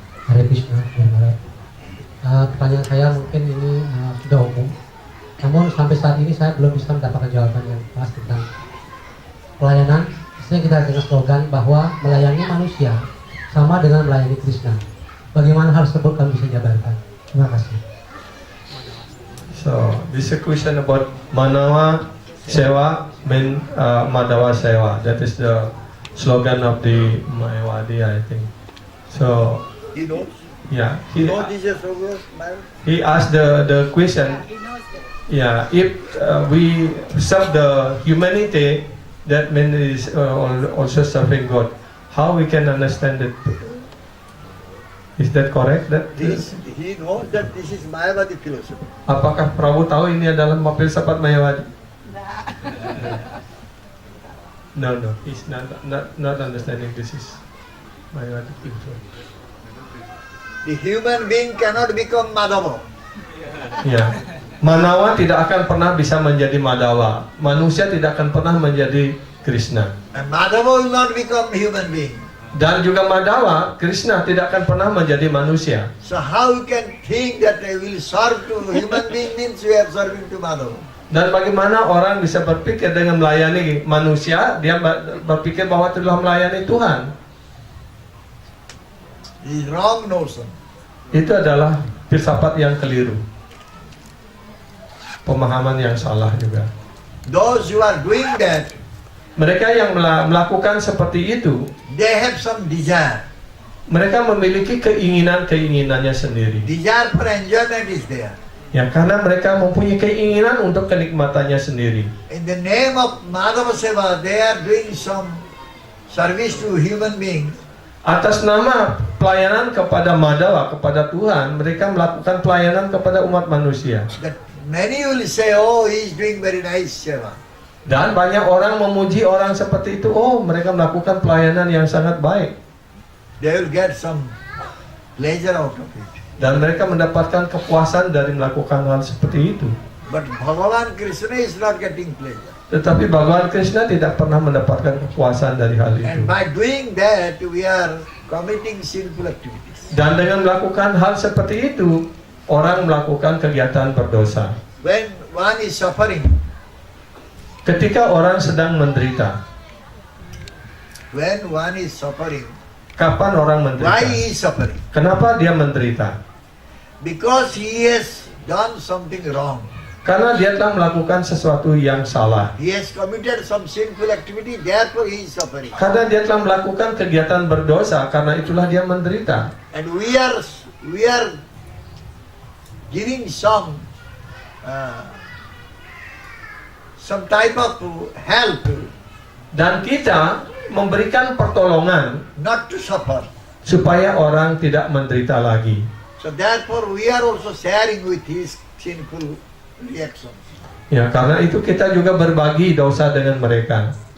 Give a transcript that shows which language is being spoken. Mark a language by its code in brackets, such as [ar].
[id] Hare Krishna, pertanyaan saya mungkin ini sudah umum, namun sampai saat ini saya belum bisa mendapatkan jawaban yang pas tentang pelayanan. Biasanya kita dengar slogan bahwa melayani manusia sama dengan melayani Krishna. Bagaimana hal tersebut kami bisa jabarkan? Terima kasih. [en] So, this is a question about Manawa Sewa mean Madhava Sewa. That is the slogan of the Mayawadi, I think. So, He knows. yeah, He knows this is over. he asked the question. Yeah, if we serve the humanity, that means is also serving God. How we can understand it? Is that correct? He knows that this is Mayavadi philosophy. [id] Apakah Prabu tahu ini adalah filsafat Mayawadi? [en] No, he's not understanding this is Mayawadi philosophy. The human being cannot become Madhava. [id] Ya, Manawa tidak akan pernah bisa menjadi Madhava. Manusia tidak akan pernah menjadi Krishna. [en] And Madhava will not become human being. [id] Dan juga Madhava, Krishna tidak akan pernah menjadi manusia. [en] So how you can think that I will serve to human being means we are serving to Madhava. [id] Dan bagaimana orang bisa berpikir dengan melayani manusia, dia berpikir bahwa itu adalah melayani Tuhan. [en] This is wrong notion. [id] Itu adalah filsafat yang keliru. Pemahaman yang salah juga. [en] Those who are doing that, [id] Mereka yang melakukan seperti itu, [en] they have some desire. [id] mereka memiliki keinginan-keinginannya sendiri. [en] Desire for enjoyment is there. [id] Ya, karena mereka mempunyai keinginan untuk kenikmatannya sendiri. [en] In the name of Madhava Seva, they are doing some service to human beings. [id] Atas nama pelayanan kepada Madhava, kepada Tuhan, mereka melakukan pelayanan kepada umat manusia. [en] That many will say, oh, he is doing very nice Seva. [id] Dan banyak orang memuji orang seperti itu. Oh, mereka melakukan pelayanan yang sangat baik. [en] They will get some pleasure out of it. [id] Dan mereka mendapatkan kepuasan dari melakukan hal seperti itu. [en] But Bhagavan Krishna is not getting pleasure. [id] Tetapi Bhagawan Krishna tidak pernah mendapatkan kepuasan dari hal itu. [en] And by doing that, we are committing sinful activities. [id] Dan dengan melakukan hal seperti itu, orang melakukan kegiatan berdosa. [en] When one is suffering, [id] Ketika orang sedang menderita, [en] when one is suffering, [id] kapan orang [en] why [id] menderita? [en] he is suffering? [id] Kenapa dia menderita? [en] Because he has done something wrong. [id] Karena dia telah melakukan sesuatu yang salah. [en] He has committed some sinful activity, therefore he is suffering. [id] Karena dia telah melakukan kegiatan berdosa, karena itulah dia menderita. [en] And we are giving some type of help [id] Dan kita memberikan pertolongan [en] not to suffer. [id] supaya orang tidak menderita lagi. [en] So therefore we are also sharing with his sinful reactions. [id] Ya, karena itu kita juga berbagi dosa dengan mereka.